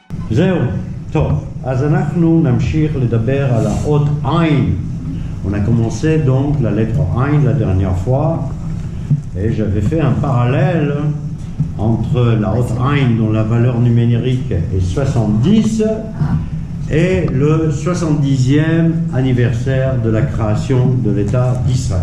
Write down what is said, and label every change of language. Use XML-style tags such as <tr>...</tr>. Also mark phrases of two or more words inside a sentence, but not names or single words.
<he>זהו, טוב, אז אנחנו נמשיך לדבר על האות עין.</he> <fr>On a commencé donc la lettre Ain la dernière fois et j'avais fait un parallèle entre la haute Ain dont la valeur numérique est 70 et le 70e anniversaire de la création de l'État d'Israël.</fr>